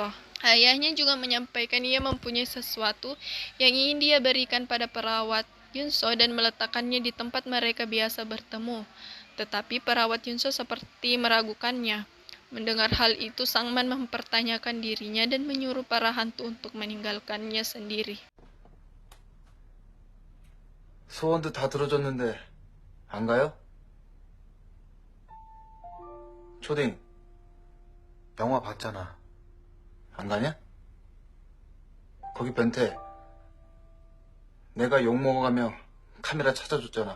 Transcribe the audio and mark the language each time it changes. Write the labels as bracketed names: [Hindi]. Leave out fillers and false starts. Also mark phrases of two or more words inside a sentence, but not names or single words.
[Indonesian] Ayahnya juga menyampaikan ia mempunyai sesuatu yang ingin dia berikan pada perawat Yunso dan meletakkannya di tempat mereka biasa bertemu. Tetapi perawat Yunso seperti meragukannya. Mendengar hal itu, Sangman mempertanyakan dirinya dan menyuruh para hantu untuk meninggalkannya sendiri. [Korean] 소원도 다 들어줬는데 안 가요? 초딩, 영화 봤잖아. 안 가냐? 거기 변태, 내가 욕 먹어가며 카메라 찾아줬잖아.